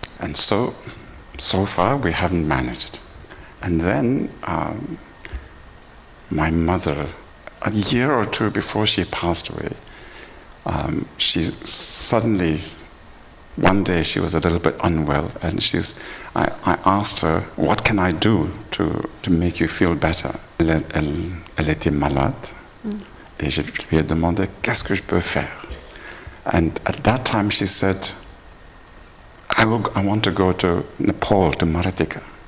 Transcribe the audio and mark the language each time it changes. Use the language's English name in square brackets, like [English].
[English] And so far we haven't managed. And then my mother, a year or two before she passed away, she suddenly, one day she was a little bit unwell, and I asked her, what can I do to make you feel better? [French] Elle était malade, et je lui ai demandé, qu'est-ce que je peux faire? [English] And at that time she said, I want to go to Nepal, to Marathika.